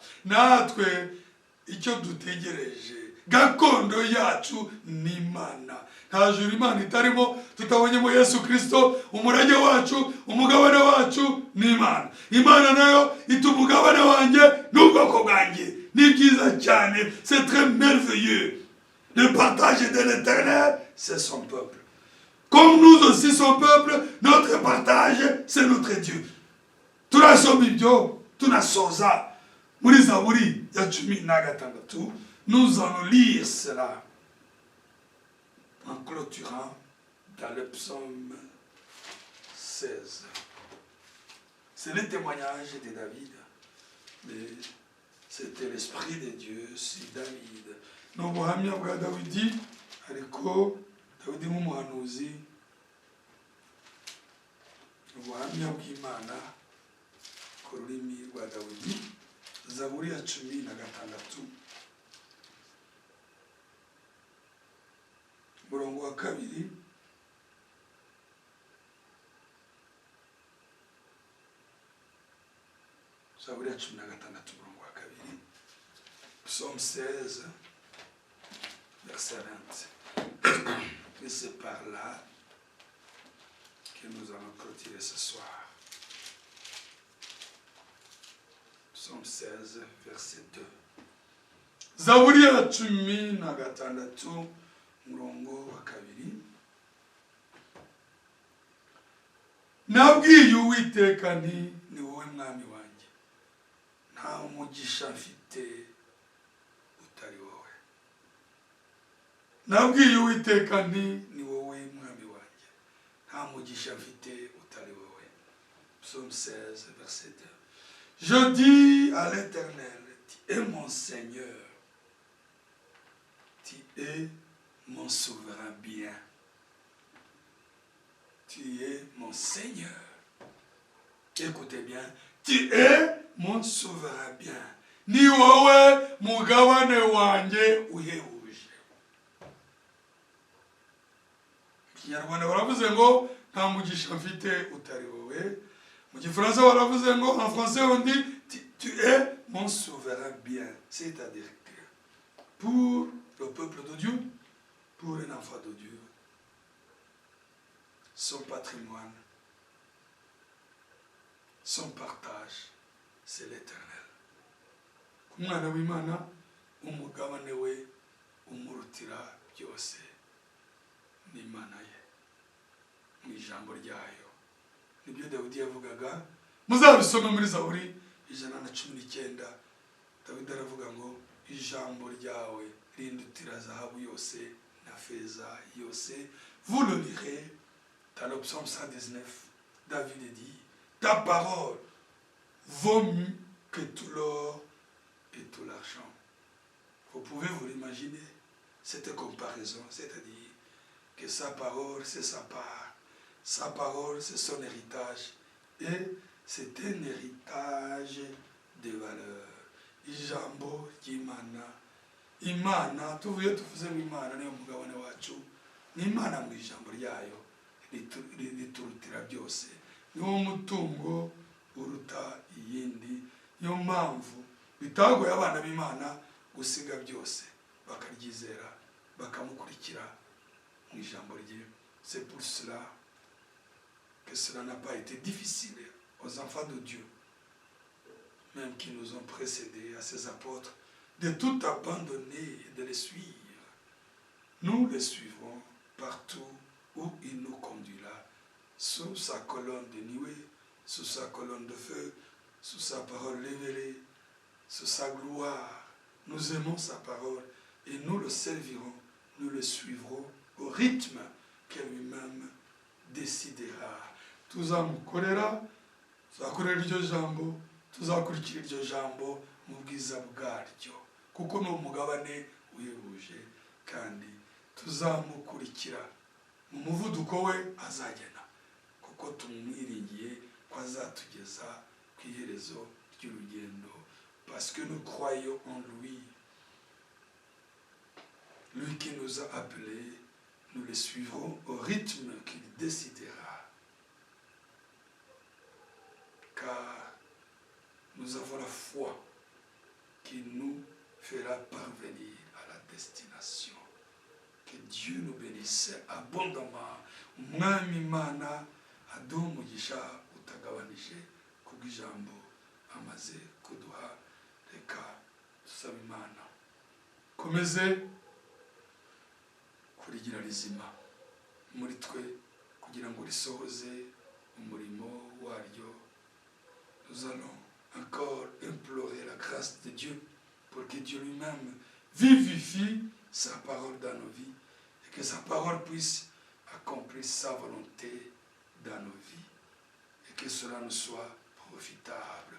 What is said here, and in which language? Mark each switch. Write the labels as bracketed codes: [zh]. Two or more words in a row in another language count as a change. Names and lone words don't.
[rw] Natwe icyo dutegereje, gakondo yacu ni Imana. Nta juru Imana itarimo tutabonyemo Yesu Kristo. Umurage wacu, umugabane wacu ni Imana. Imana nayo itumugabane wanjye n'ubwoko bwanjye. Ni byiza cyane. [fr] C'est très merveilleux. Le partage de l'Éternel, c'est son peuple. Comme nous aussi son peuple, notre partage, c'est notre Dieu. [rw] Turasoma ibyo, tunasoza muri Zaburi ya 16. [fr] Nous allons lire cela en clôturant dans le psaume 16. C'est le témoignage de David, mais c'était l'esprit de Dieu sur David. [rw] Nous buhamya bwa Dawidi, ariko Dawidi nk'umuhanuzi, ubuhamya bw'Imana ku rurimi rwa Dawidi. Zaburi ya 16, murongo wa 2. Zaburi ya 16, murongo wa 2. [fr] Psaume 16, verset 20. Et c'est par là que nous allons clôturer ce soir. Psaume 16, verset 2. [rw] Zaburi ya 16, murongo wa 2. Nabwiye Uwiteka nti ni wowe mwami wanjye, nta umugisha mfite utari wowe. Nabwiye Uwiteka nti ni wowe mwami wanjye, nta umugisha mfite utari wowe. [fr] Psaume 16, verset 2. Je dis à l'Éternel, tu es mon Seigneur, tu es mon souverain bien. Tu es mon Seigneur. Écoutez bien, tu es mon souverain bien. [rw] Ni wowe mugabane wanjye uhebuje. Kinyarwanda baravuze ngo nta mugisha mfite utari wowe. Mu Gifaransa baravuze ngo [fr] en français on dit tu es mon souverain bien. C'est-à-dire que pour le peuple de Dieu, pour un enfant de Dieu, son patrimoine, son partage, c'est l'Éternel. [rw] Umwana w'Imana umugabane we umurutira byose n'Imana ye mu ijambo ryayo. Nibyo Dawidi yavugaga, muzabisoma muri Zaburi 119. Dawidi aravuga ngo ijambo ryawe rindutira zahabu yose na feza yose. [fr] Vous le lirez dans le psaume 119. David dit, ta parole vaut mieux que tout l'or et tout l'argent. Vous pouvez vous l'imaginer, cette comparaison, c'est-à-dire que sa parole, c'est sa part. Sa parole, c'est son héritage. Et c'est un héritage de valeur. [rw] Ijambo ry'Imana. Imana, tuvuye tuvuze Imana niyo mugabane wacu. Ni Imana mu ijambo ryayo riturutira byose. Niwo mutungo uruta iyindi. Niyo mpamvu bitagoye abana b'Imana gusiga byose bakaryizera bakamukurikira mu ijambo rye. [fr] C'est pour cela que cela n'a pas été difficile aux enfants de Dieu, même qui nous ont précédés, à ces apôtres, de tout abandonner et de les suivre. Nous les suivrons partout où il nous conduira, sous sa colonne de nuée, sous sa colonne de feu, sous sa parole révélée, sous sa gloire. Nous aimons sa parole et nous le servirons, nous le suivrons au rythme que lui-même décidera. [rw] Tuzamukorera, tuzakorera iryo jambo, tuzakurikira iryo jambo mu bwiza bwaryo, kuko ni umugabane wihebuje, kandi tuzamukurikira mu muvuduko we azagena, kuko tumwiringiye ko azatugeza ku iherezo ry'urugendo, [fr] parce que nous croyons en lui. Lui qui nous a appelés, nous le suivrons au rythme qu'il décidera. Car nous avons la foi qui nous fera parvenir à la destination. Que Dieu nous bénisse abondamment. [rw] Umwami Imana aduhe umugisha utagabanije kubw'ijambo amaze kuduha. Reka dusabe Imana komeze kurigira rizima muri twe kugira ngo risohoze umurimo waryo. [fr] Nous allons encore implorer la grâce de Dieu pour que Dieu lui-même vivifie sa parole dans nos vies et que sa parole puisse accomplir sa volonté dans nos vies et que cela nous soit profitable.